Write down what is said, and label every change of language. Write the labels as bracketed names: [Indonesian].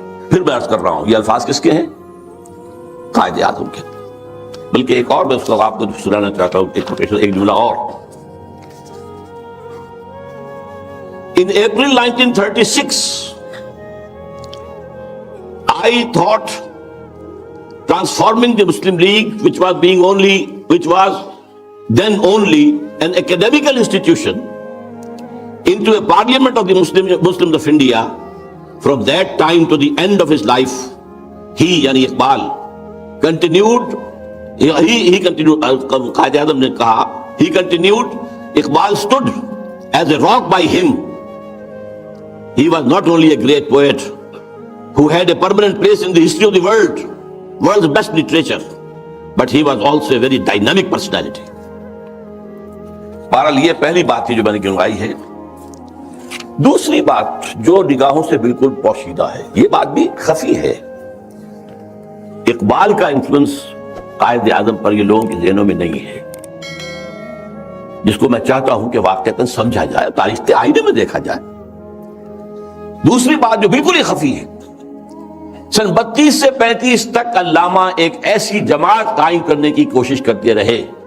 [Urdu] پھر میں عرض کر رہا ہوں، یہ الفاظ کس کے ہیں؟ قائد اعظم کے۔ بلکہ ایک اور میں اس کو آپ کو سنانا چاہتا ہوں، ایک جملہ اور۔ [English] In April 1936, I thought transforming the Muslim League, which was then only an academical institution, into a parliament of the Muslims of India. From that time to the end of his life, he, [Urdu] yani [English] Iqbal, continued, [Urdu] Qaid A'zam ne kaha, [English] he continued, Iqbal stood as a rock by him. He was not only a great poet who had a permanent place in the history of the world's best literature, but he was also a very dynamic personality. [Urdu] بہرحال یہ پہلی بات تھی جو میں نے گنوائی ہے۔ دوسری بات جو نگاہوں سے بالکل پوشیدہ ہے، یہ بات بھی خفی ہے، اقبال کا انفلوئنس قائد اعظم پر یہ لوگوں کے ذہنوں میں نہیں ہے، جس کو میں چاہتا ہوں کہ واقعتاً سمجھا جائے، تاریخ کے آئینے میں دیکھا جائے۔ دوسری بات جو بالکل ہی خفی ہے، سن 32 سے 35 تک علامہ ایک ایسی جماعت قائم کرنے کی کوشش کرتے رہے